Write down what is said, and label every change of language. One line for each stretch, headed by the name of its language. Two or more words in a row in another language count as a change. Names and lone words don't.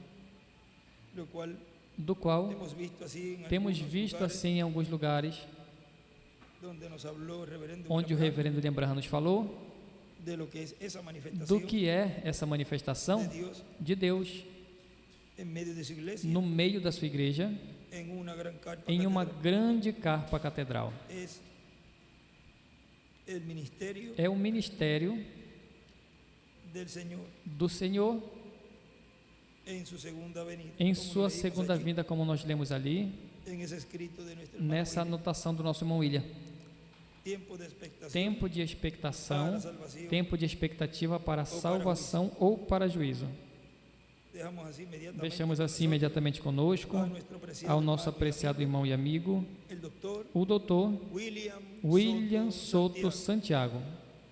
Portuguese: do qual temos visto assim em alguns lugares, onde o reverendo William Branham nos falou do que é essa manifestação de Deus no meio da sua igreja, em uma grande carpa catedral.
Spanish: el ministerio
Portuguese: é o ministério
Spanish: del Señor
Portuguese: do Senhor
Spanish: en su segunda venida,
Portuguese: em
Spanish: como
Portuguese: sua
Spanish: leímos
Portuguese: segunda
Spanish: allí,
Portuguese: vinda, como nós lemos ali,
Spanish: en ese escrito de nuestro hermano
Portuguese: nessa
Spanish: William.
Portuguese: anotação do nosso irmão William.
Spanish: Tiempo de expectación
Portuguese: Tempo de expectação,
Spanish: para salvación.
Portuguese: tempo de expectativa para para salvação ou para juízo.
Spanish: Dejamos así inmediatamente
Portuguese: Deixamos
Spanish: con
Portuguese: assim
Spanish: nosotros
Portuguese: imediatamente conosco
Spanish: a nuestro apreciado
Portuguese: ao nosso
Spanish: hermano y
Portuguese: apreciado
Spanish: amigo,
Portuguese: irmão e amigo,
Spanish: el doctor
Portuguese: o doutor
Spanish: William
Portuguese: William
Spanish: Soto
Portuguese: Soto
Spanish: Santiago.
Portuguese: Santiago.